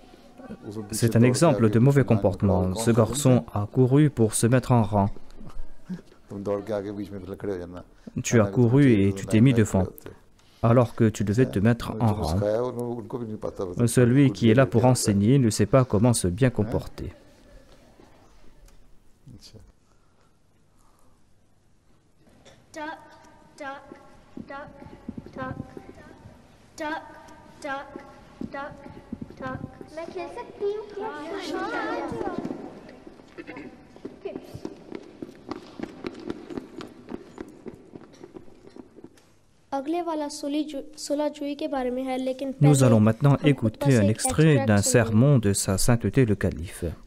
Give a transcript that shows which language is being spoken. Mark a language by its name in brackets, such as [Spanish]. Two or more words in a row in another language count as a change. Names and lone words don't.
[French] C'est un exemple de mauvais comportement. Ce garçon a couru pour se mettre en rang. Tu as couru et tu t'es mis devant, alors que tu devais te mettre en rang. Celui qui est là pour enseigner ne sait pas comment se bien comporter. [Hindi] मैं खेल सकती हूँ [French] Nous allons maintenant écouter un extrait d'un sermon de Sa Sainteté le Calife.